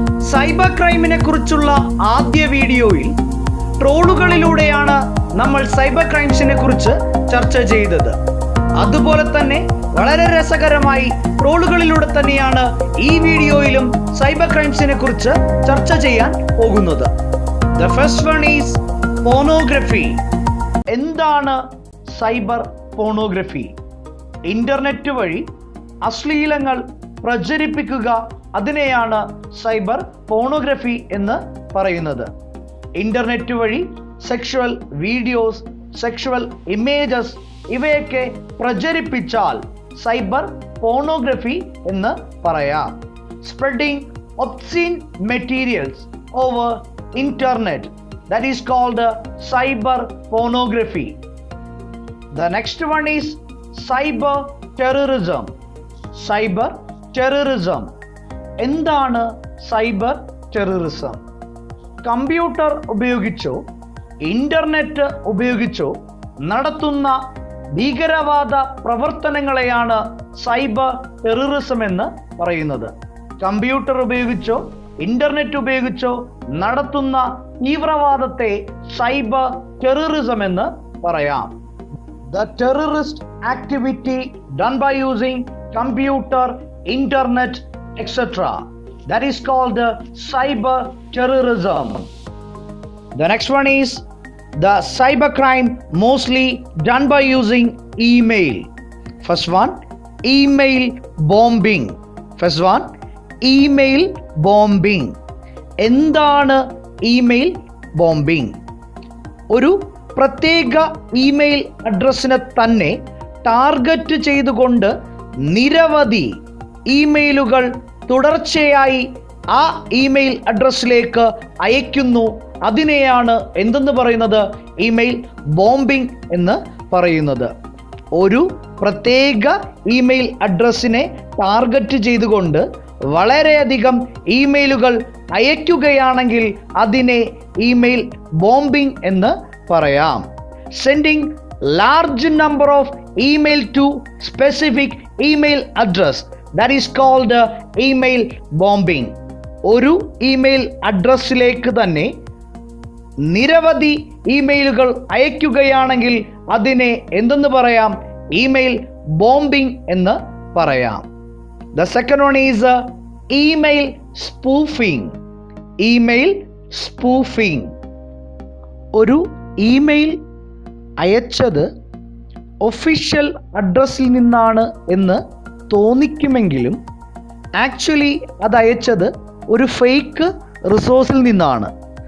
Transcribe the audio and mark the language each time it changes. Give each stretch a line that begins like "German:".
Malayalam: Cyber ക്രൈമിനെ കുറിച്ചുള്ള ആദ്യ വീഡിയോയിൽ ട്രോളുകളിലൂടെയാണ് നമ്മൾ സൈബർ ക്രൈംസിനെ കുറിച്ച് ചർച്ച ചെയ്തത്. അതുപോലെ തന്നെ വളരെ രസകരമായി ട്രോളുകളിലൂടെ തന്നെയാണ് ഈ വീഡിയോയിലും സൈബർ ക്രൈംസിനെ കുറിച്ച് ചർച്ച ചെയ്യാൻ പോകുന്നത്.
English: The first one is pornography.
Malayalam: എന്താണ് സൈബർ പോണോഗ്രഫി? ഇന്റർനെറ്റ് വഴി അശ്ലീലങ്ങൾ പ്രചരിപ്പിക്കുക, അതിനെയാണ് സൈബർ പോണോഗ്രഫി എന്ന് പറയുന്നത്. ഇന്റർനെറ്റ് വഴി സെക്ഷുവൽ വീഡിയോസ്, സെക്ഷുവൽ ഇമേജസ് ഇവയൊക്കെ പ്രചരിപ്പിച്ചാൽ സൈബർ പോണോഗ്രഫി എന്ന് പറയാം.
English: Spreading obscene materials over internet, that is called cyber pornography. The next one is cyber terrorism. Cyber terrorism.
Malayalam: എന്താണ്
English: Cyber terrorism?
Malayalam: കമ്പ്യൂട്ടർ ഉപയോഗിച്ചോ ഇന്റർനെറ്റ് ഉപയോഗിച്ചോ നടത്തുന്ന ഭീകരവാദ പ്രവർത്തനങ്ങളെയാണ് സൈബർ ടെററിസം എന്ന് പറയുന്നത്. കമ്പ്യൂട്ടർ ഉപയോഗിച്ചോ ഇന്റർനെറ്റ് ഉപയോഗിച്ചോ നടത്തുന്ന തീവ്രവാദത്തെ സൈബർ ടെററിസം എന്ന് പറയാം.
English: The terrorist activity done by using computer, internet, etc. That is called cyber terrorism. The next one is the cyber crime mostly done by using email. First one, email bombing. First one, email bombing.
Malayalam: എന്താണ് email bombing? ഒരു പ്രത്യേക email അഡ്രസ്സിനെ തന്നെ target ചെയ്തുകൊണ്ട് നിരവധി ഇമെയിലുകൾ തുടർച്ചയായി ആ email അഡ്രസ്സിലേക്ക് അയക്കുന്നു. അതിനെയാണ് എന്തെന്ന് പറയുന്നത്? ഇമെയിൽ ബോംബിംഗ് എന്ന് പറയുന്നത്. ഒരു പ്രത്യേക ഇമെയിൽ അഡ്രസ്സിനെ ടാർഗറ്റ് ചെയ്തുകൊണ്ട് വളരെയധികം ഇമെയിലുകൾ അയക്കുകയാണെങ്കിൽ അതിനെ ഇമെയിൽ ബോംബിംഗ് എന്ന് പറയാം.
English: Sending large number of email to specific email address, that is called email bombing.
Malayalam: ഒരു ഇമെയിൽ അഡ്രസ്സിലേക്ക് തന്നെ നിരവധി ഇമെയിലുകൾ അയക്കുകയാണെങ്കിൽ അതിനെ എന്തെന്ന് പറയാം? ഇമെയിൽ ബോംബിംഗ് എന്ന് പറയാം.
English: The second one is email spoofing. Email spoofing.
Malayalam: ഒരു ഇമെയിൽ അയച്ചത് ഒഫീഷ്യൽ അഡ്രസ്സിൽ നിന്നാണ് എന്ന് തോന്നിക്കുമെങ്കിലും ആക്ച്വലി അത് അയച്ചത് ഒരു ഫേക്ക് റിസോഴ്സിൽ നിന്നാണ്.